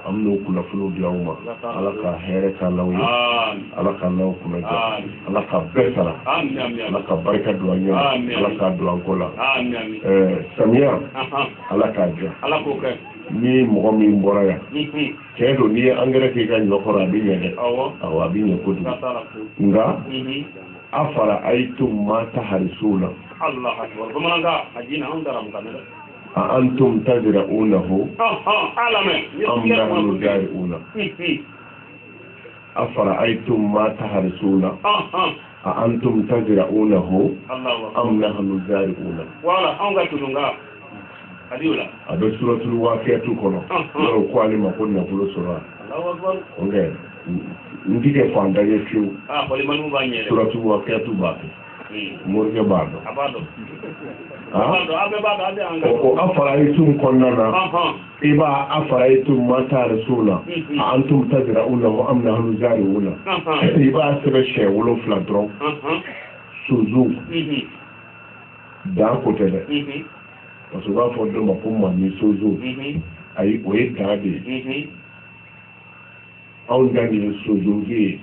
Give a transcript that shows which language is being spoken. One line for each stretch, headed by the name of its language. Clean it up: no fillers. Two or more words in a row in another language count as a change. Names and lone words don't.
Bambara: an bɛn'o kunnafoniw di aw ma ala ka hɛrɛ k'a l'aw ye ala ka n'aw kunnaja ala ka bɛɛ sara ala ka barika don an ɲɛ ala k'a don an ko la samiya ala k'a diya ni mɔgɔ min bɔra yan cɛ don n'i ye angɛrɛ k'i ka ɲɔ kɔrɔ a bɛ ɲɛ dɛ awɔ a bɛ ɲɛ kojugu nka a fara a ye to maa ta harisow la
Arabic: أأنتم تزرعونه أم نحن الزارعون
Bambara: a fara a ye to maa ta harisow la
Arabic: أأنتم تزرعونه أم نحن الزارعون
Bambara: a bɛ
Arabic: سورة الواقعة
Bambara: kɔnɔ yɔrɔ ko ale ma ko nafolo sɔrɔ ok n ti kɛ fantan ye fiyewu
Arabic: سورة الواقعة
Bambara: b'a kɛ morikɛ b'a dɔn o afara'aytum kɔnɔna na i b'a
Arabic: أفرأيتم ما تحرثون أأنتم تزرعونه أم نحن الزارعون
Bambara: i b'a sɛbɛn siɲɛ 7 dɔrɔn suzu daa ko tɛ dɛ
French: parce que
Bambara: u b'a fɔ dɔ ma ko mami sozo ayi o ye daa de ye anw da nin ye sozonge ye